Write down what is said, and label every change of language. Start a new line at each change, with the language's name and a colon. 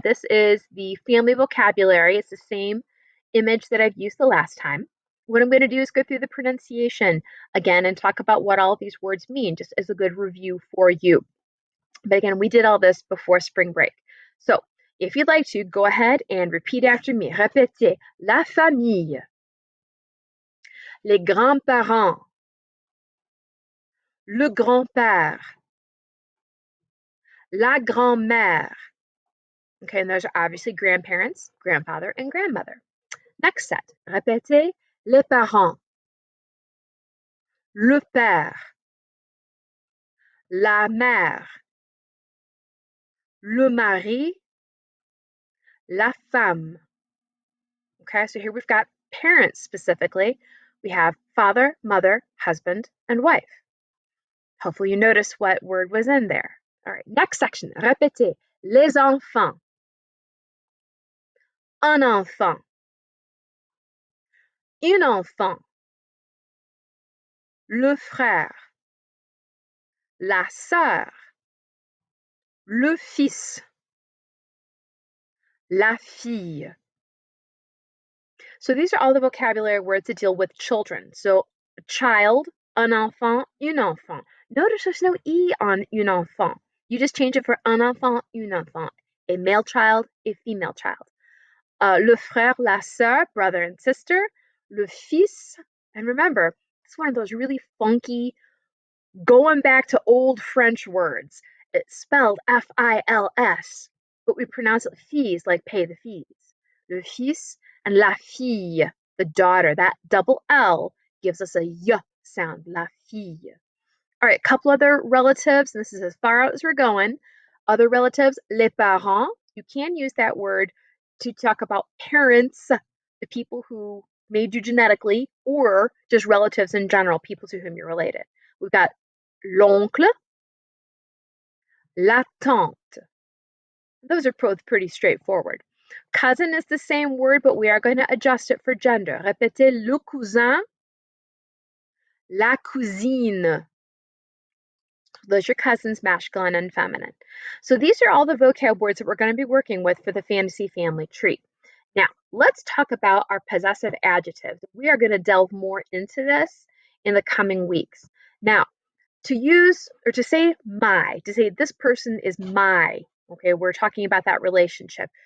English: This is the family vocabulary. It's the same image that I've used the last time. What I'm going to do is go through the pronunciation again and talk about what all of these words mean, just as a good review for you. But again, we did all this before spring break. So if you'd like to, go ahead and repeat after me.
French: Répétez. La famille, les grands-parents, le grand-père, la grand-mère.
English: Okay, and those are obviously grandparents, grandfather, and grandmother. Next set.
French: Répétez. Les parents, le père, la mère, le mari, la femme.
English: Okay, so here we've got parents specifically. We have father, mother, husband, and wife. Hopefully you notice what word was in there. All right, next section.
French: Répétez. Les enfants, un enfant, une enfant, le frère, la sœur, le fils, la fille.
English: So these are all the vocabulary words that deal with children. So a child,
French: un enfant, une enfant.
English: Notice there's no E on
French: une enfant.
English: You just change it for
French: un enfant, une enfant.
English: A male child, a female child.
French: Le frère, la sœur,
English: brother and sister.
French: Le fils,
English: and remember, it's one of those really funky, going back to old French words. It's spelled F-I-L-S, but we pronounce it fees, like pay the fees.
French: Le fils
English: and
French: la fille,
English: the daughter. That double L gives us a y sound,
French: la fille.
English: All right, a couple other relatives, and this is as far out as we're going. Other relatives,
French: les parents.
English: You can use that word to talk about parents, the people who made you genetically, or just relatives in general, people to whom you're related. We've got
French: l'oncle, la tante.
English: Those are both pretty straightforward. Cousin is the same word, but we are going to adjust it for gender.
French: Répétez le cousin, la cousine.
English: Those are cousins, masculine and feminine. So these are all the vocab words that we're going to be working with for the fantasy family tree. Now, let's talk about our possessive adjectives. We are going to delve more into this in the coming weeks. Now, to use or to say my, to say this person is my, okay, we're talking about that relationship.